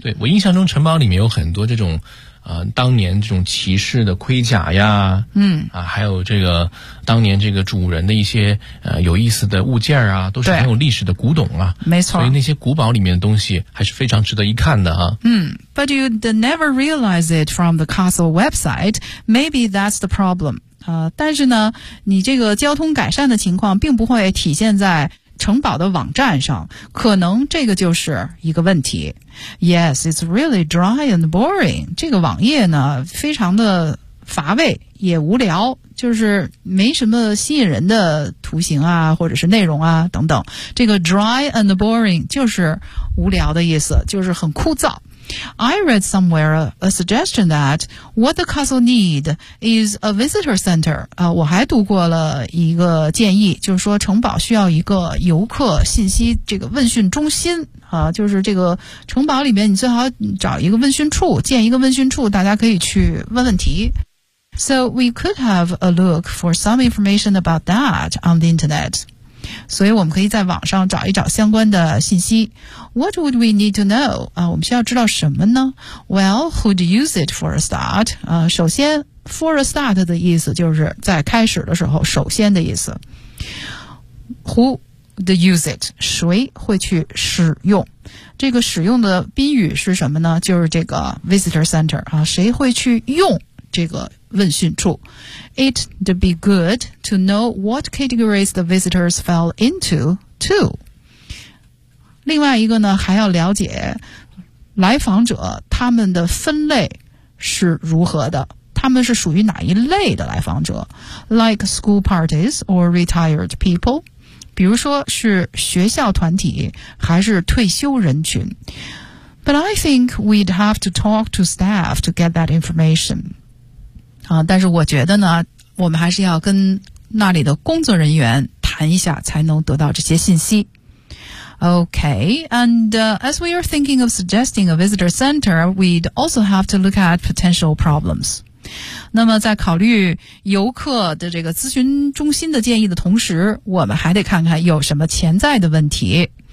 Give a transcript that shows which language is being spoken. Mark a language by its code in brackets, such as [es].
[zh] 对，我印象中城堡里面有很多这种，当年这种骑士的盔甲呀，还有这个当年这个主人的一些有意思的物件啊，都是很有历史的古董啊，没错。所以那些古堡里面的东西还是非常值得一看的啊。 [en] But you never realize it from the castle website. Maybe that's the problem. [zh] 但是呢，你这个交通改善的情况并不会体现在城堡的网站上，可能这个就是一个问题。 [en] Yes, it's really dry and boring. [zh] 这个网页呢，非常的乏味，也无聊，就是没什么吸引人的图形啊，或者是内容啊，等等。这个 dry and boring 就是无聊的意思，就是很枯燥。 [en] I read somewhere a suggestion that what the castle need is a visitor center. [zh] 我还读过了一个建议，就是说城堡需要一个游客信息这个问讯中心。就是这个城堡里面你最好找一个问讯处，建一个问讯处，大家可以去问问题。 [en] So we could have a look for some information about that on the internet. [zh] 所以我们可以在网上找一找相关的信息。 [en] What would we need to know? [zh] 我们需要知道什么呢？ [en] Well, who'd use it for a start? [zh] 首先 for a start 的意思就是在开始的时候，首先的意思。 [en] Who'd use it? [zh] 谁会去使用？这个使用的宾语是什么呢？就是这个 visitor center, 谁会去用这个问讯处。 [en] It'd be good to know what categories the visitors fell into, too. [zh] 另外一个呢，还要了解来访者他们的分类是如何的，他们是属于哪一类的来访者。 [en] Like school parties or retired people. [zh] 比如说是学校团体还是退休人群。 [en] But I think we'd have to talk to staff to get that information. [zh] 但是我觉得呢，我们还是要跟那里的工作人员谈一下才能得到这些信息。 [en] Okay, and as we are thinking of suggesting a visitor center, we'd also have to look at potential problems. [zh] 那么在考虑游客的这个咨询中心的建议的同时，我们还得看看有什么潜在的问题。